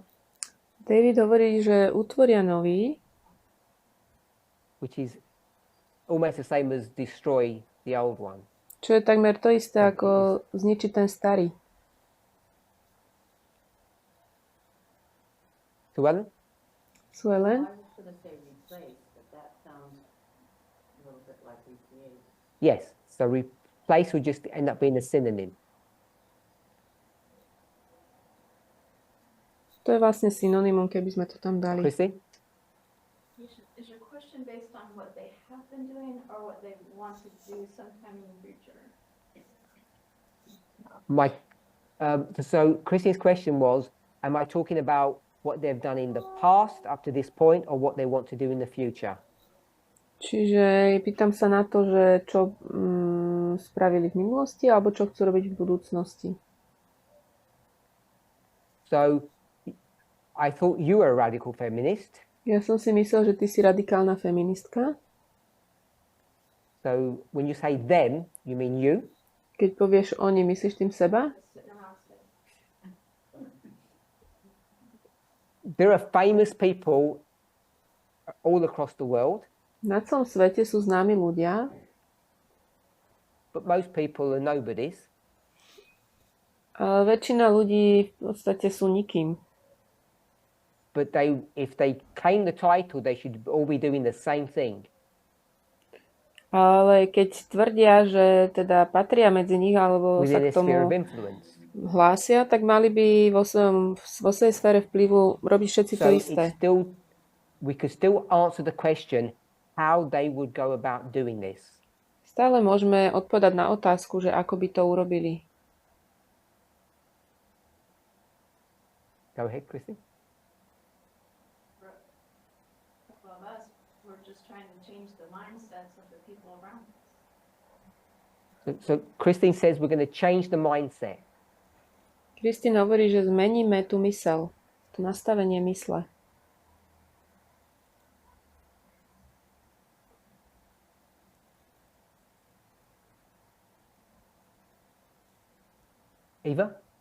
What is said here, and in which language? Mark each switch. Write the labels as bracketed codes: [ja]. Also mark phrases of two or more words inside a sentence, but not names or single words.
[sk] David hovorí, že utvoria nový, [en] which is almost the same as destroy the old one. [sk] čo je takmer to isté, ako zničiť ten starý. [en] Suellen? Suellen? I was gonna say replace, but that sounds a little bit like recreate. Yes. So replace would just end up being a synonym. [sk] To je vlastne synonymum, keby sme to tam dali. [en] Chrissy? Is your question based on what they have been doing or what they want to do sometime in the future? So Chrissy's question was, am I talking about what they've done in the past up to this point or what they want to do in the future? [sk] Čiže pýtam sa na to, že čo spravili v minulosti alebo čo chcú robiť v budúcnosti. [en] So I thought you were a radical feminist. [sk] Ja som si myslel, že ty si radikálna feministka. [en] So when you say them, you mean you? [sk] Keď povieš oni, myslíš tým seba? [en] There are famous people all across the world. [sk] Na celom svete sú známi ľudia, [en] but most people are nobodies. [sk] ale väčšina ľudí v podstate sú nikým. [en] But if they claim the title, they should all be doing the same thing. [sk] Ale keď tvrdia, že teda patria medzi nich, alebo sa [en] Within [sk] k [en] a sphere of [sk] tomu [en] influence. [sk] hlásia, tak mali by vo svojej sfére vplyvu robiť všetci to [en] So [sk] isté. [en] we could still answer the question how they would go about doing this. [sk] Stále môžeme odpovedať na otázku, že ako by to urobili. [en] Go ahead, Chrissy. Of us, we're just trying to change the mindsets of the people around us. So Christine says we're going to change the mindset. [sk] Kristín hovorí, že zmeníme tú myseľ, to nastavenie mysle. Eva?